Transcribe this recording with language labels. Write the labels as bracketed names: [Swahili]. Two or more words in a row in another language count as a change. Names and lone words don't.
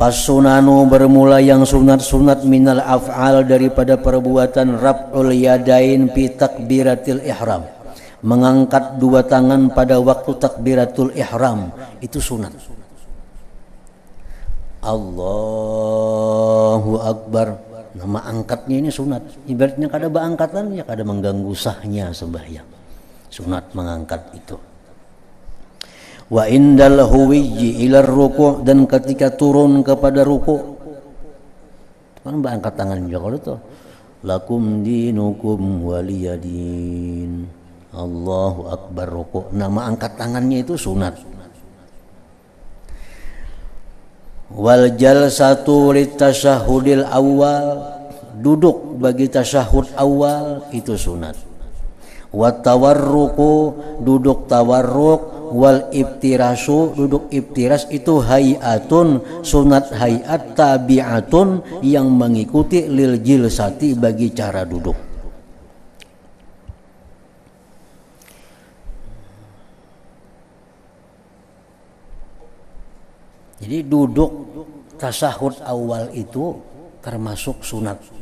[Banjar] Pasunanu bermula yang sunat-sunat [Arabic] من الأفعال [Banjar] daripada perbuatan [Arabic] رفع اليدين في تكبيرة الإحرام, [Banjar] mengangkat dua tangan pada waktu takbiratul ihram, itu sunat. [Arabic] الله أكبر, [Banjar] nama angkatnya ini sunat. Ibaratnya kada beangkatan ya kada mengganggu sahnya sembahyang. Sunat mengangkat itu. [Arabic] وعند الهوي إلى الركوع', [Banjar] dan ketika turun kepada ruku' kan berangkat tangan juga kalau itu [Arabic] لكم دينكم ولي دين, الله أكبر [Banjar] ruku', nama angkat tangannya itu sunat. [Arabic] والجلسة لتشهد الأول, [Banjar] duduk bagi tasyahud awal itu sunat. [Arabic] والتورك, [Banjar] duduk tawarruk. [Arabic] والافتراش, [Banjar] duduk iftiras itu hayatun, sunat hayat tabi'atun yang mengikuti [Arabic] للجلسة [Banjar] bagi cara duduk. Jadi duduk tasyahud awal itu termasuk sunat.